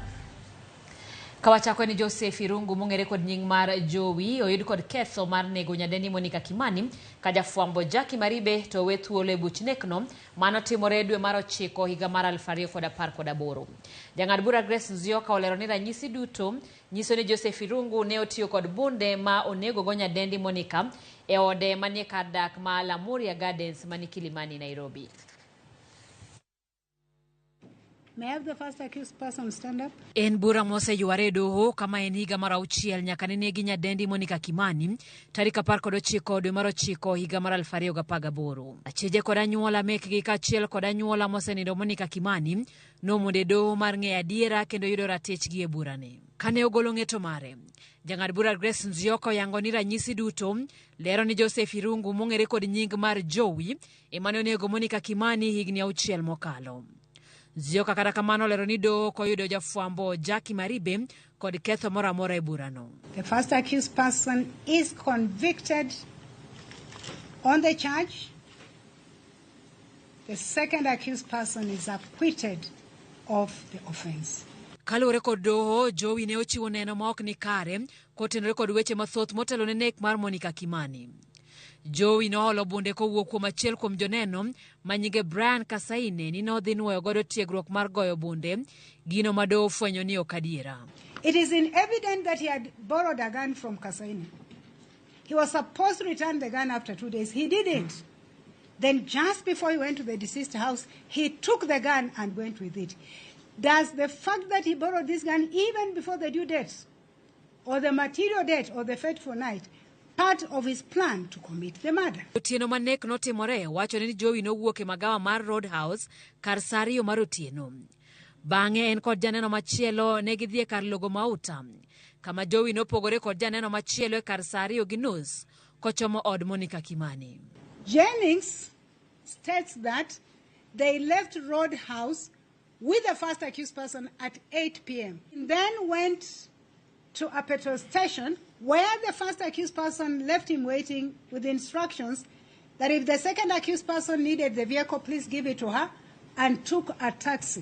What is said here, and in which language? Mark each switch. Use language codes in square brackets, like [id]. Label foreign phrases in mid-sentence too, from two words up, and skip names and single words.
[luo] Kawachako ni Joseph Irungu mong'ere kod nying mar Joey oyud kod ketho mar nego nyadendi Monica Kimani ka jafwambo Jackie Maribe to we thuolo e buch nekno mano timore dwe mar 9 higa mar 2018. Jang'ad bura Grace Nzioka olero ni ranyisi duto nyiso ni Joseph Irungu ne otiyo kod bunde ma onego go nyadendi Monica e ode manie kar dak ma Lamuria Gardens mani Kilimani, Nairobi. [en] May I have the first accused person stand up? [luo] En bura mose yuare doho kama en higa mar 6 nyaka ne negi nyadendi Monica Kimani tarik 19 dwe mar 9 higa mar 2018. Achije kod anyuola mekgi kachiel kod anyuola mosenindo Monica Kimani nomonde doho mar ng'eyo adiera kendo yudo ratechgi e burane. Kane ogolo ng'eto mare, jang'ad bura Grace Nzioka yango ni ranyisi duto lero ni Joseph Irungu mong'ere kod nying mar Joey emane onego Monica Kimani higni 6 mokalo. Nzioka kata kamano lero ni doho koyudo jafwambo Jackie Maribe kod ketho mora mora e burano. [en] The first accused person is convicted on the charge. The second accused person is acquitted of the offense. [luo] Kalure kod doho, Joey ne ochiwo neno ma ok ni kare kotenore kod weche mathoth motelo ne nek mar Monica Kimani. Joey no holo bunde kowuok kuom achiel kuom joneno manyige Brian Kasaine ni nodhi nuoyo godo tiegruok mar goyo bunde gino ma doho fwenyo ni ok adiera. [en] It is evident that he had borrowed a gun from Kasaine. He was supposed to return the gun after 2 days. He didn't. Then just before he went to the deceased house, he took the gun and went with it. Does the fact that he borrowed this gun even before the due date or the material date or the fateful night part of his plan to commit the murder? [luo] Otieno manek notimore wacho ni Joey no wuok e magawa mar Roadhouse kar sario mar otieno. Bang'e en kod janeno machielo ne gidhie kar logo mauta kama Joey no pogore kod janeno machielo e kar sario gi nus kochomo od Monica Kimani. [en] Jennings states that they left Roadhouse with the first accused person at 8 p.m. and then went to a petrol station where the first accused person left him waiting with instructions that if the second accused person needed the vehicle, please give it to her, and took a taxi.